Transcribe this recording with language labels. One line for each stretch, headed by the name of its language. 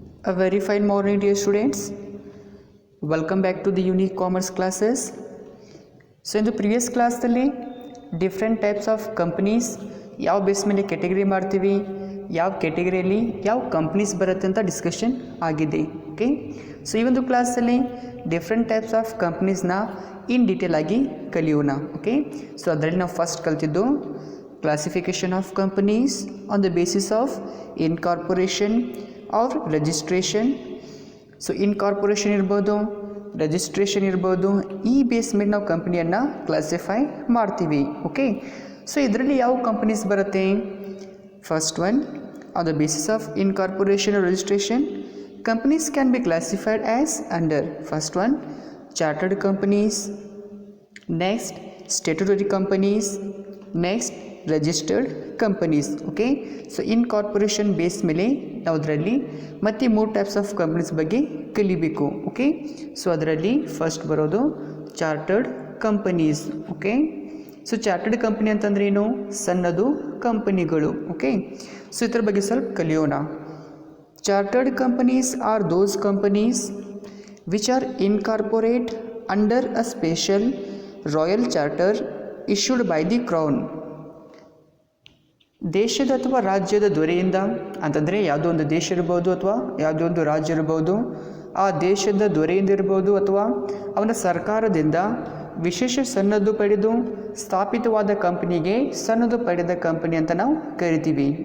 English: A very fine morning, dear students. Welcome back to the unique commerce classes. So in the previous class
Kannada: ದಲ್ಲಿ different types of companies ಯಾವ base ಮೇಲೆ category ಮಾಡ್ತೀವಿ, ಯಾವ ಕೆಟಗರಿಯಲ್ಲಿ ಯಾವ companies ಬರುತ್ತೆ ಅಂತ discussion ಆಗಿದೆ. ಓಕೆ, ಸೊ ಈ ಒಂದು ಕ್ಲಾಸಲ್ಲಿ different types of ಕಂಪ್ನೀಸ್ನ in detail ಆಗಿ ಕಲಿಯೋಣ. ಓಕೆ, ಸೊ ಅದರಲ್ಲಿ ನಾವು ಫಸ್ಟ್ ಕಲ್ತಿದ್ದು
English: Classification of companies on the basis of incorporation or registration.
Kannada: So incorporation ಇರ್ಬೋದು, ರಿಜಿಸ್ಟ್ರೇಷನ್ ಇರ್ಬೋದು, ಈ ಬೇಸ್ ಮೇಲೆ ನಾವು ಕಂಪ್ನಿಯನ್ನು ಕ್ಲಾಸಿಫೈ ಮಾಡ್ತೀವಿ. ಓಕೆ, ಸೊ ಇದರಲ್ಲಿ ಯಾವ ಕಂಪನೀಸ್ ಬರುತ್ತೆ?
English: First one, on the basis of incorporation or registration companies can be classified as under first one chartered companies, next statutory companies, next registered companies.
Kannada: Okay, so incorporation base ಮೇಲೆ ನಾವು ಅದರಲ್ಲಿ ಮತ್ತೆ ಮೂರು types of companies ಬಗ್ಗೆ ಕಲಿಬೇಕು. Okay, so ಅದರಲ್ಲಿ first ಬರೋದು chartered companies. Okay, so chartered company ಅಂತಂದ್ರೆ ಏನು? ಸಣ್ಣದು ಕಂಪನಿಗಳು. ಓಕೆ, ಸೊ ಇದ್ರ ಬಗ್ಗೆ ಸ್ವಲ್ಪ ಕಲಿಯೋಣ.
English: Chartered companies are those companies which are incorporate under a special royal charter issued by the crown.
Kannada: ದೇಶದ ಅಥವಾ ರಾಜ್ಯದ ದೊರೆಯಿಂದ ಅಂತಂದರೆ ಯಾವುದೋ ಒಂದು ದೇಶ ಇರ್ಬೋದು ಅಥವಾ ಯಾವುದೋ ಒಂದು ರಾಜ್ಯ ಇರ್ಬೋದು, ಆ ದೇಶದ ದೊರೆಯಿಂದ ಇರ್ಬೋದು ಅಥವಾ ಅವನ ಸರ್ಕಾರದಿಂದ ವಿಶೇಷ ಸನ್ನದು ಪಡೆದು ಸ್ಥಾಪಿತವಾದ ಕಂಪನಿಗೆ ಸನ್ನದು ಪಡೆದ ಕಂಪನಿ ಅಂತ ನಾವು ಕರಿತೀವಿ.